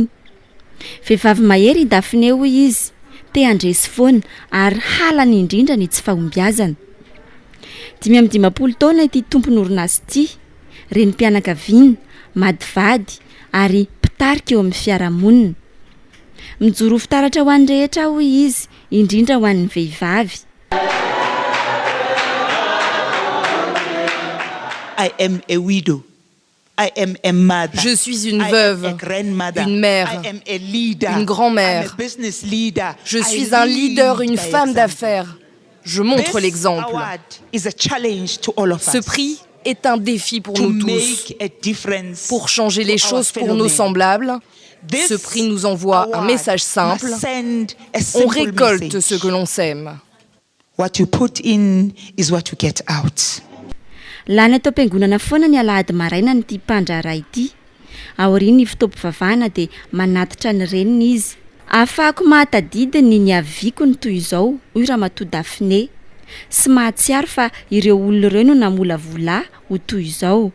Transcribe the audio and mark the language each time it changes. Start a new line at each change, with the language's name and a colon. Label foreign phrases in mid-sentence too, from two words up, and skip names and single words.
Malagasy: Vehivavy mahery i Daphné hoy izy, te handresy foana ary halany indrindra ny tsy fahombiazana. 5 taona ity tompony orinasa ity, renim-pianakaviana, madivady ary mpitarika eo amin'ny fiarahamonina. Mijoro fitaratra ho an'ny rehetra hoy izy, indrindra ho an'ny vehivavy.
English: I am a widow. I am a mother.
French: Je suis une veuve, une mère, une grand-mère. Je suis un leader, une femme d'affaires. Je montre l'exemple. Ce prix est un défi pour nous tous. Pour changer les choses pour nos semblables, ce prix nous envoie un message simple. On récolte ce que l'on sème.
English: What you put in is what you get out.
Malagasy: Lany atao am-piangonana foana ny alahady maraina nyity mpandraharaha ity. Aoriany fitaoam-pivavahana dia manatitra ny reniny izy. Ahafahako mahatadidiny ny haviako ny toy izao, hoy ramatoa Daphné. Sy mahatsiaro fa ireo olona ireo no namolavola ho toy izao.